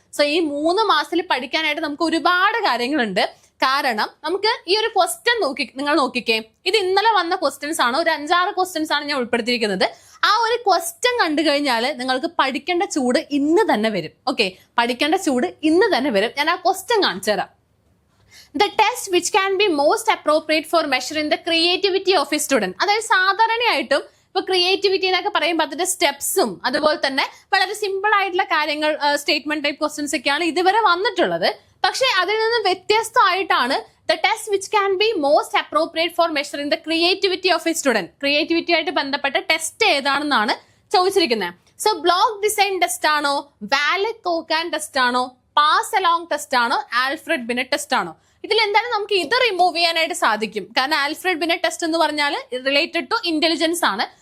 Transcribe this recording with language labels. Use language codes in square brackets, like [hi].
[ml] So ഈ 3 മാസത്തിൽ പഠിക്കാനായിട്ട് നമുക്ക് ഒരുപാട് കാര്യങ്ങളുണ്ട്. കാരണം നമുക്ക് ഈ ഒരു ക്വസ്റ്റ്യൻ നിങ്ങൾ നോക്കിക്കേ, ഇത് ഇന്നലെ വന്ന ക്വസ്റ്റ്യൻസ് ആണ്. ഒരു 5-6 ക്വസ്റ്റ്യൻസ് ആണ് ഞാൻ ഉൾപ്പെടുത്തിയിരിക്കുന്നത്. ആ ഒരു ക്വസ്റ്റ്യൻ കണ്ടു കഴിഞ്ഞാൽ നിങ്ങൾക്ക് പഠിക്കേണ്ട ചൂട് ഇന്ന് തന്നെ വരും. ഓക്കെ, പഠിക്കേണ്ട ചൂട് ഇന്ന് തന്നെ വരും. ഞാൻ ആ ക്വസ്റ്റ്യൻ കാണിച്ചു തരാം. [en] The test which can be most appropriate for measuring the creativity of a student. [ml] അതായത് സാധാരണയായിട്ടും ഇപ്പൊ ക്രിയേറ്റിവിറ്റി എന്നൊക്കെ പറയുമ്പോൾ അതിന്റെ സ്റ്റെപ്സും അതുപോലെ തന്നെ വളരെ സിമ്പിൾ ആയിട്ടുള്ള കാര്യങ്ങൾ, സ്റ്റേറ്റ്മെന്റ് ടൈപ്പ് ക്വസ്റ്റ്യൻസ് ഒക്കെയാണ് ഇതുവരെ വന്നിട്ടുള്ളത്. പക്ഷെ അതിൽ നിന്ന് വ്യത്യസ്തമായിട്ടാണ് [en] the test which can be most appropriate for measuring the creativity of a student. [ml] Creativity ആയിട്ട് ബന്ധപ്പെട്ട ടെസ്റ്റ് ഏതാണെന്നാണ് ചോദിച്ചിരിക്കുന്നത്. സോ ബ്ലോക്ക് ഡിസൈൻ ടെസ്റ്റ് ആണോ, വാലറ്റ് കോക്കാൻ ടെസ്റ്റ് ആണോ, പാസ് അലോങ് ടെസ്റ്റ് ആണോ, ആൽഫ്രഡ് ബിനെറ്റ് ടെസ്റ്റ് ആണോ? ഇതിൽ എന്തായാലും നമുക്ക് ഇത് റിമൂവ് ചെയ്യാനായിട്ട് സാധിക്കും. കാരണം ആൽഫ്രഡ് ബിനെറ്റ് ടെസ്റ്റ് എന്ന് പറഞ്ഞാൽ [en] related to intelligence [ml] ആണ്.